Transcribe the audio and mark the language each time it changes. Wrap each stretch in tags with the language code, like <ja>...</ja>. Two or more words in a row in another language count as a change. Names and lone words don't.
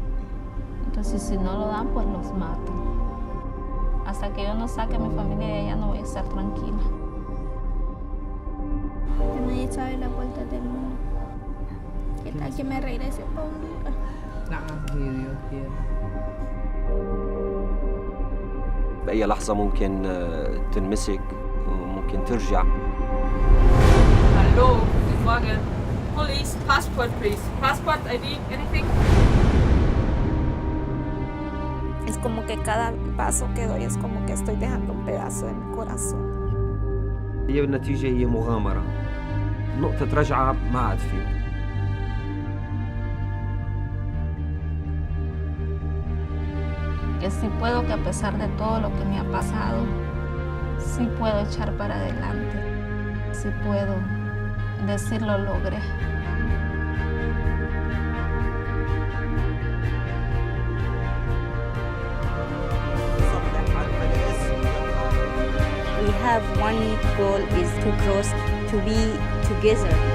<es>Entonces, si no lo dan, pues los matan. Hasta que yo no saque a mi familia de allá, no voy a estar tranquila. Nadie sabe la vuelta del mundo. ¿Qué tal que me regrese para Honduras? Si Dios quiere.</es> <ar>بأي لحظة ممكن تنمسك وممكن ترجع.</ar> <de>Hallo, gute Frage.</de> <en>Police, passport please. Passport, ID, anything?</en> <es>Es como que cada paso que doy es como que estoy dejando un pedazo de mi corazón.</es> <ar>هي بالنتيجة هي مغامرة. نقطة رجعة ما عاد فيه.</ar> <es>Que sí puedo, que a pesar de todo lo que me ha pasado, sí puedo echar para adelante. Sí puedo decir lo logré.</es> <en>We have one goal is to cross, to be together.</en>